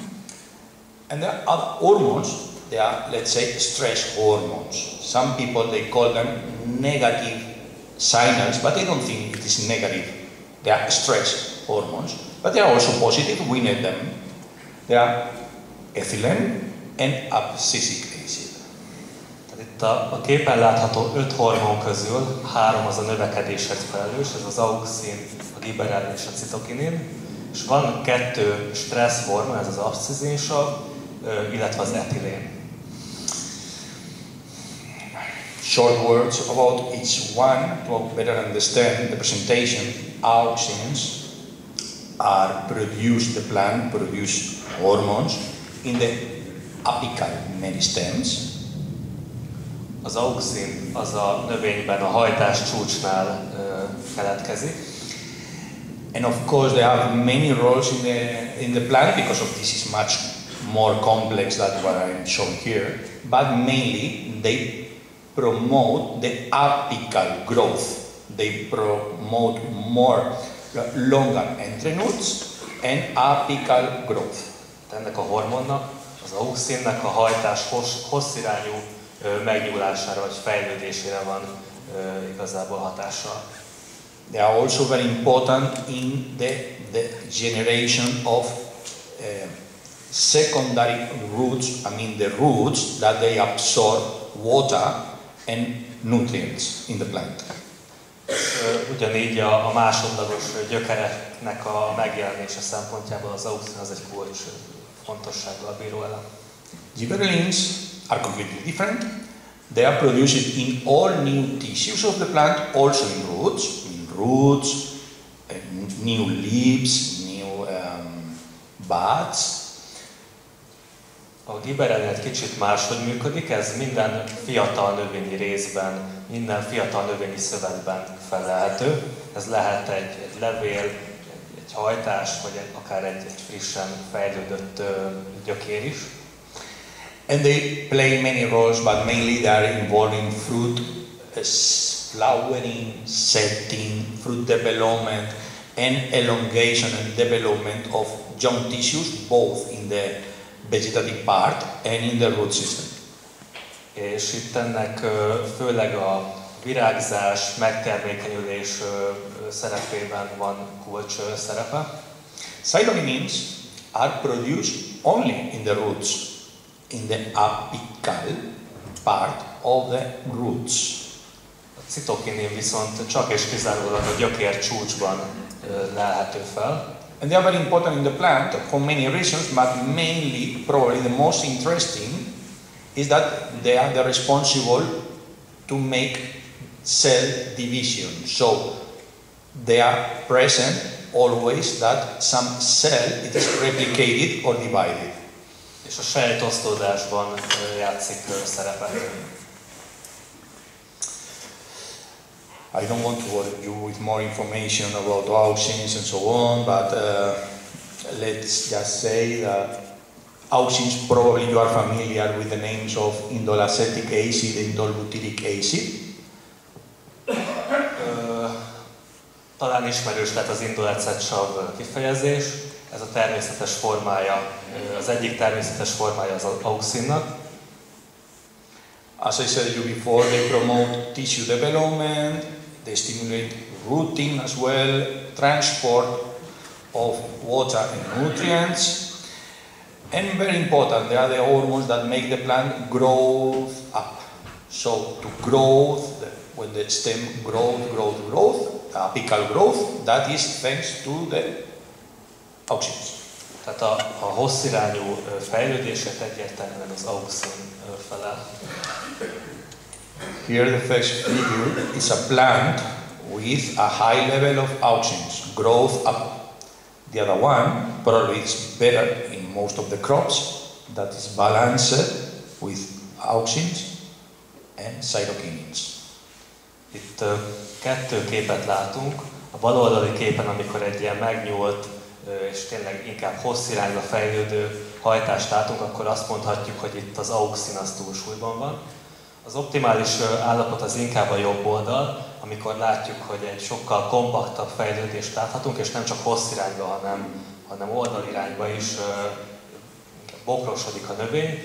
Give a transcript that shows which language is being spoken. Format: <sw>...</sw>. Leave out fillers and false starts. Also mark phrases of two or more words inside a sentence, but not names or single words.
<en>And there are other hormones, they are, let's say, stress hormones. Some people, they call them negative signals, but I don't think it is negative. They are stress hormones, but they are also positive, we need them. They are ethylene and abscisic acid.</en> <hu>Itt a képen látható 5 hormon közül 3 az a növekedésért felelős, ez az auxin, a gibberellin és a citokinin, és van 2 stressz hormon, ez az abszizinsav, illetve az etilén.</hu> <en>Short words about each one to better understand the presentation. Auxins are produced, the plant produce hormones in the apical meristems.</en> <hu>Az auxin az a növényben a hajtás csúcsnál keletkezik.</hu> <en>And of course they have many roles in the plant because of this is much more complex than what I'm showing here. But mainly they promote the apical growth. They promote more longer entrenudes and apical growth.</en> <hu>Ennek a hormonnak, az auxinnek a hajtás hosszirányú megnyúlására vagy fejlődésére van igazából hatással.</hu> <en>They are also very important in the generation of secondary roots, I mean the roots that they absorb water and nutrients in the plant.</en> <hu>Ugyanígy a másodlagos gyökereknek a megjelenése szempontjából az auxin az egy kulcs fontossággal bíró elem.</hu> <en>Gibberellins are completely different. They are produced in all new tissues of the plant, also in roots, new leaves, new buds.</en> <hu>A gibberellin egy kicsit máshogy működik, ez minden fiatal növényi részben, minden fiatal növényi szövetben felelhető. Ez lehet egy levél, egy hajtás, vagy akár egy frissen fejlődött gyökér is.</hu> <en>And they play many roles, but mainly they are involved in fruit flowering, setting, fruit development, and elongation and development of young tissues, both in the vegetative part and in the root system.</en> <hu>És itt ennek főleg a virágzás, megtermékenyülés szerepében van kulcs szerepe.</hu> <en>Cytokinins are produced only in the roots, in the apical part of the roots.</en> <hu>A citokinin viszont csak és kizárólag a gyökér csúcsban lelhető fel.</hu> <en>And they are very important in the plant for many reasons, but mainly, probably the most interesting, is that they are the responsible to make cell division. So they are present always that some cell it is replicated or divided.</en> <hu>És a sejtosztódásban játszik szerepet.</hu> <en>I don't want to bother you with more information about auxins and so on, but let's just say that auxins, probably you are familiar with the names of indolacetic acid and indolbutyric acid.</en> <hu>Talán ismerős lett az indolacetsav kifejezés, ez a természetes formája, az egyik természetes formája az auxinnak.</hu> <en>As I said you before, they promote tissue development, they stimulate rooting as well, transport of water and nutrients, and very important, they are the hormones that make the plant grow up. So to growth, when the stem growth, apical growth, that is thanks to the auxins.</en> <hu>Tehát a hosszirányú fejlődését egyértelműen az auxin felel.</hu> <en>Here the first figure is a plant with a high level of auxins, growth up. The other one probably is better in most of the crops, that is balanced with auxins and cytokinins.</en> <hu>Itt kettő képet látunk. A bal oldali képen, amikor egy ilyen megnyúlt és tényleg inkább hosszirányba fejlődő hajtást látunk, akkor azt mondhatjuk, hogy itt az auxin az túlsúlyban van. Az optimális állapot az inkább a jobb oldal, amikor látjuk, hogy egy sokkal kompaktabb fejlődést láthatunk, és nem csak hosszirányba, hanem oldalirányba is bokrosodik a növény.</hu>